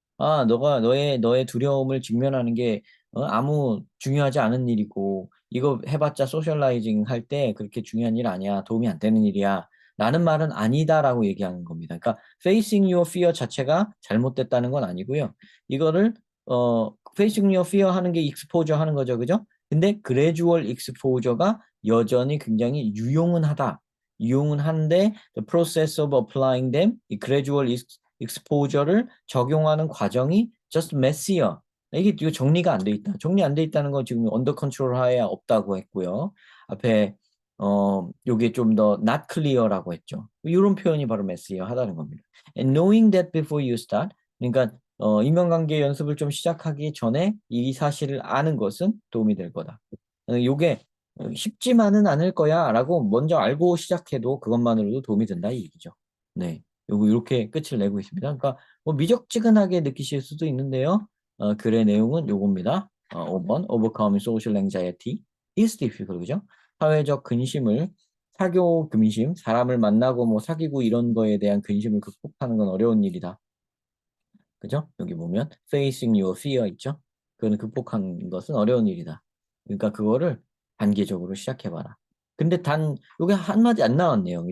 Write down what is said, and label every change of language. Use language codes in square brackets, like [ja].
[ko] 너가 너의 두려움을 직면하는 게 아무 중요하지 않은 일이고 이거 해봤자 소셜라이징 할 때 그렇게 중요한 일 아니야. 도움이 안 되는 일이야. 라는 말은 아니다라고 얘기하는 겁니다. 그러니까 [en] facing your fear [ko] 자체가 잘못됐다는 건 아니고요. 이거를 [en] facing your fear [ko] 하는 게 exposure 하는 거죠. 그죠? 근데 gradual exposure가 여전히 굉장히 유용은 하다. 유용은 한데 [en] the process of applying them, [ko] 이 gradual exposure를 적용하는 과정이 [en] just messier. [ko] 이거 정리가 안 돼 있다. 정리 안 돼 있다는 건 지금 [en] under control [ko] 하에 없다고 했고요. 앞에 요게 좀 더 [en] not clear [ko] 라고 했죠. 이런 표현이 바로 messier 하다는 겁니다. [en] And knowing that before you start, [ko] 그러니까 인간관계 연습을 좀 시작하기 전에 이 사실을 아는 것은 도움이 될 거다. 요게 쉽지만은 않을 거야 라고 먼저 알고 시작해도 그것만으로도 도움이 된다 이 얘기죠. 네. 요거 이렇게 끝을 내고 있습니다. 그러니까 뭐 미적지근하게 느끼실 수도 있는데요. 글의 내용은 요겁니다. [en] 5번 overcoming social anxiety is difficult. [ko] 그죠? 사회적 근심을 사교 근심, 사람을 만나고 뭐 사귀고 이런 거에 대한 근심을 극복하는 건 어려운 일이다. 그죠? 여기 보면 [en] facing your fear [ko] 있죠? 그거는 극복하는 것은 어려운 일이다. 그러니까 그거를 단계적으로 시작해봐라. 근데 요게 한마디 안 나왔네요.